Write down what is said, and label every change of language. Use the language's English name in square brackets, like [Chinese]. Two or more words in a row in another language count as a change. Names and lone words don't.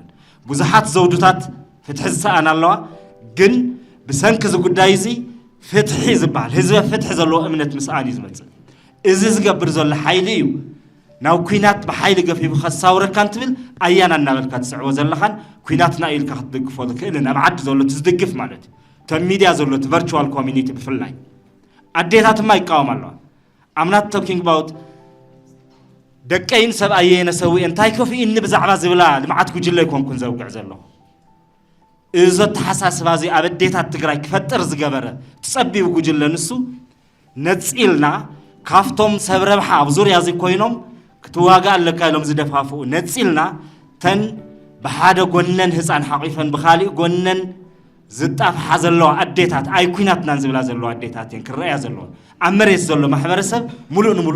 [Tigrinya] ብዙሓት ዘውዱታት ፍትሕ ዝሰኣና ኣለዋ ግን ብሰንኪ እዚ ጉዳይ እዚ ፍትሒ ዝበሃል ህዝቢ ፍትሒ ዘለዎ እምነት ምስኣን እዩ ዝመፅእ እዚ ዝገብር ዘሎ ሓይሊ እዩ ናው ኩናት በሓይሊ ገፊቡ ከሳውረካ እንትብል ኣያና እናበልካ ትስዕቦ ዘለኻን ኩናትና ኢልካ ክትደግፎ ዝክእልን ኣብ ዓዲ ዘሎ ትዝድግፍ ማለት ተም ሚድያ ዘሎ ቨርቹዋል ኮሚኒቲ ብፍላይ ኣዴታትማ ይቃወም ኣለዋ [English] I'm not talking about [Tigrinya] ደቀይን ሰብኣየ ነሰዊ እንታይ ኮፍ ኢን ብዛዕባ ዝብላ ልምዓት ጉጅለ ይኮንኩን ዘውግዕ ዘሎ እዞ ተሓሳስባ እዚ ኣብ ኣዴታት ትግራይ ክፈጥር ዝገበረ ትጸቢብ ጉጅለ ንሱ ነጽኢልና ካፍቶም ሰብ ረብሓ ኣብ ዙርያ እዚ ኮይኖም ክትዋጋ ኣለካ ኢሎም ዝደፋፍኡ ነጽኢልና ተን ብሓደ ጎነን ህፃን ሓቂፈን ብኻሊእ ጎነን ዝጣፍሓ ዘለዋ ኣዴታት ኣይ ኩናትናን ዝብላ ዘለዋ ኣዴታት እየን ክረአያ ዘለዋ ኣብ መሬት ዘሎ ማሕበረሰብ ሙሉእ ንሙሉእ